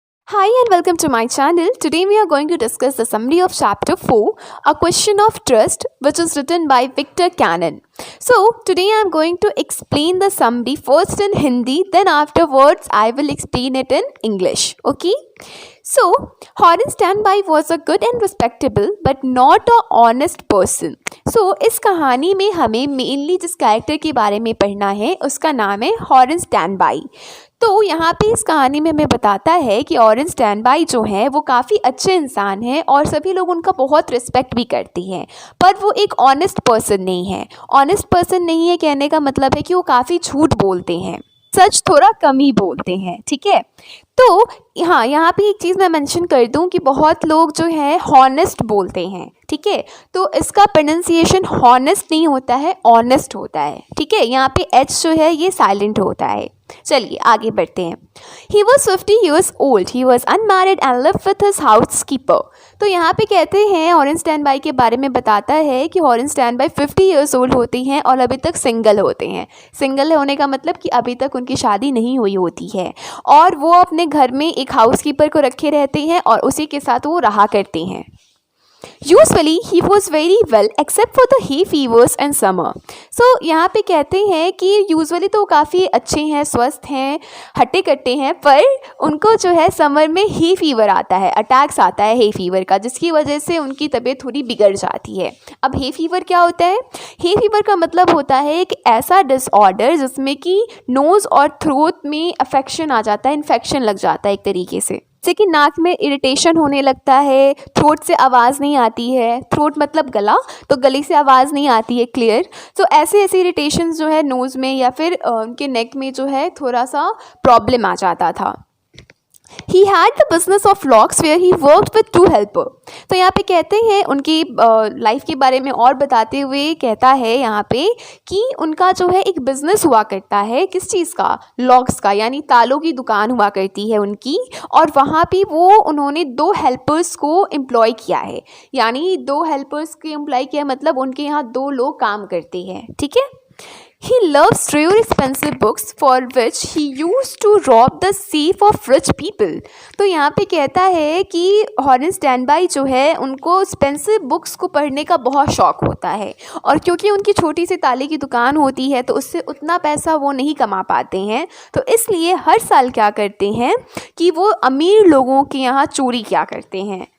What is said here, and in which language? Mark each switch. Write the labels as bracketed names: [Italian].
[English] Hi and welcome to my channel. Today we are going to discuss the summary of chapter 4, A Question of Trust, which is written by Victor Cannon. So today I am going to explain the summary first in Hindi, then afterwards I will explain it in English. Okay? So Horace Standby was a good and respectable but not a honest person. [Hindi] So इस कहानी में हमें mainly जिस character के बारे में पढ़ना है उसका नाम है हॉरेस स्टैनबाई. तो यहाँ पे इस कहानी में हमें बताता है कि हॉरेस स्टैनबाई जो है वो काफ़ी अच्छे इंसान हैं और सभी लोग उनका बहुत रिस्पेक्ट भी करते हैं, पर वो एक ऑनेस्ट पर्सन नहीं है. ऑनेस्ट पर्सन नहीं है कहने का मतलब है कि वो काफ़ी झूठ बोलते हैं, सच थोड़ा कम ही बोलते हैं. ठीक है, तो हाँ यहाँ पे एक चीज़ मैं मेंशन कर दूँ कि बहुत लोग जो है हॉनेस्ट बोलते हैं. ठीक है, तो इसका प्रोनाउंसिएशन हॉनेस्ट नहीं होता है, ऑनेस्ट होता है. ठीक है, यहाँ पे एच जो है ये साइलेंट होता है. चलिए आगे बढ़ते हैं. [English] He was 50 years old. He was unmarried and lived with his housekeeper. [Hindi] तो यहाँ पे कहते हैं हॉरेस स्टैनबाई के बारे में बताता है कि हॉरेस स्टैनबाई [English] 50 years old [Hindi] होती हैं और अभी तक सिंगल होते हैं. सिंगल होने का मतलब कि अभी तक उनकी शादी नहीं हुई होती है और वो अपने घर में एक हाउसकीपर को रखे रहते हैं और उसी के साथ वो रहा करते हैं. [English] Usually he was very well except for the hay fevers and summer. [Hindi] So यहाँ पे कहते हैं कि यूजुअली तो काफ़ी अच्छे हैं, स्वस्थ हैं, हट्टे कट्टे हैं, पर उनको जो है समर में ही फीवर आता है, अटैक्स आता है हे फीवर का, जिसकी वजह से उनकी तबीयत थोड़ी बिगड़ जाती है. अब हे फीवर क्या होता है? हे फीवर का मतलब होता है एक ऐसा डिसऑर्डर जिसमें कि नोज़ और थ्रोट में अफेक्शन आ जाता है, इन्फेक्शन लग जाता है एक तरीके से. जैसे कि नाक में इरिटेशन होने लगता है, थ्रोट से आवाज़ नहीं आती है, थ्रोट मतलब गला, तो गले से आवाज़ नहीं आती है क्लियर. तो ऐसे इरिटेशन जो है नोज़ में या फिर उनके नेक में जो है थोड़ा सा प्रॉब्लम आ जाता था. [English] He had the business of locks where he worked with 2 helper. [Hindi] तो यहाँ पे कहते हैं उनकी लाइफ के बारे में और बताते हुए कहता है यहाँ पे कि उनका जो है एक बिज़नेस हुआ करता है, किस चीज़ का? लॉक्स का, यानी तालों की दुकान हुआ करती है उनकी, और वहाँ पे वो उन्होंने 2 हेल्पर्स को एम्प्लॉय किया है. यानी 2 हेल्पर्स को एम्प्लॉय किया मतलब उनके यहाँ 2 लोग काम करते हैं. ठीक है. [English] He loves rare expensive books for which he used to rob the safe of rich people. [Hindi] तो यहाँ पे कहता है कि हॉरेस स्टैनबाई जो है उनको एक्सपेंसिव बुक्स को पढ़ने का बहुत शौक़ होता है, और क्योंकि उनकी छोटी सी ताले की दुकान होती है तो उससे उतना पैसा वो नहीं कमा पाते हैं, तो इसलिए हर साल क्या करते हैं कि वो अमीर लोगों के यहाँ चोरी किया करते हैं.